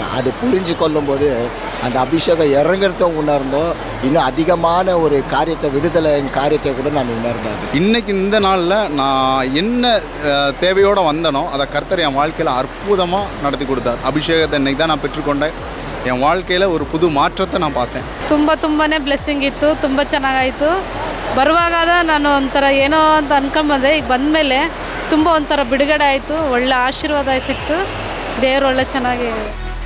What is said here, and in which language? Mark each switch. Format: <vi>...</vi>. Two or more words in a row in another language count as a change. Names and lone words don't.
<ta>அது புரிஞ்சு கொள்ளும்போது அந்த அபிஷேகம் இறங்குறத உணர்ந்தோம். இன்னும் அதிகமான ஒரு காரியத்தை, விடுதலையின் காரியத்தை கூட நான் உணர்ந்தேன். இன்னைக்கு இந்த நாளில் நான் என்ன தேவையோடு வந்தனோ அதை கர்த்தர் என் வாழ்க்கையில் அற்புதமாக நடத்தி கொடுத்தார். அபிஷேகத்தை இன்னைக்கு தான் நான் பெற்றுக்கொண்டேன். என் வாழ்க்கையில் ஒரு புது ಮಾತ್ರத்தை ನಾನು பார்த்தேன்.</ta> <kn>ತುಂಬಾನೇ ಬ್ಲೆಸ್ಸಿಂಗ್ ಇತ್ತು. ತುಂಬ ಚೆನ್ನಾಗಾಯಿತು. ಬರುವಾಗ ನಾನು ಒಂಥರ ಏನೋ ಅಂತ ಅನ್ಕೊಂಡು ಬಂದೆ. ಈಗ ಬಂದಮೇಲೆ ತುಂಬ ಒಂಥರ ಬಿಡುಗಡೆ ಆಯಿತು. ಒಳ್ಳೆ ಆಶೀರ್ವಾದ ಸಿಕ್ತು. ದೇವರು ಒಳ್ಳೆ ಚೆನ್ನಾಗಿ</kn>